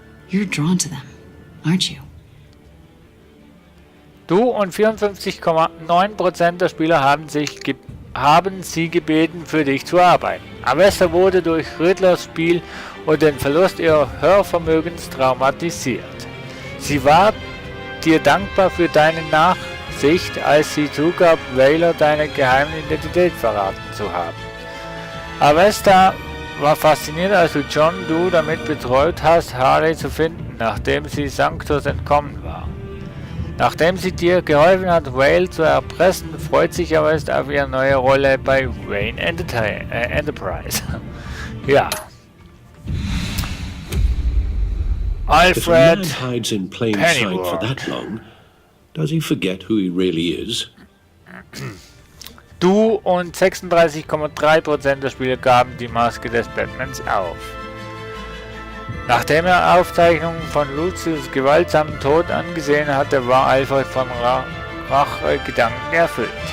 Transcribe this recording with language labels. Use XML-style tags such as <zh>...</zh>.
<en>You're drawn to them, aren't you?</en> <de>Du und 54,9% der Spieler haben sie gebeten, für dich zu arbeiten. Avesta wurde durch Riddlers Spiel und den Verlust ihrer Hörvermögens traumatisiert. Sie war dir dankbar für deine Nachsicht, als sie zugab, Waylor deine geheime Identität verraten zu haben. Avesta war fasziniert, als du John Doe damit betreut hast, Harley zu finden, nachdem sie Sanctus entkommen war. Nachdem sie dir geholfen hat, Vale zu erpressen, freut sich Avesta auf ihre neue Rolle bei Wayne Enterprise. Ja.</de> <en>If a man</en> <de>Alfred</de> <en>hides in plain sight for</en> <de>Pennyworth.</de> <en>that long, does he forget who he really is?</en> <de>Du und 36,3% der Spieler gaben die Maske des Batmans auf. Nachdem er Aufzeichnungen von Lucius gewaltsamen Tod angesehen hatte, war Alfred von Rachegedanken erfüllt.</de>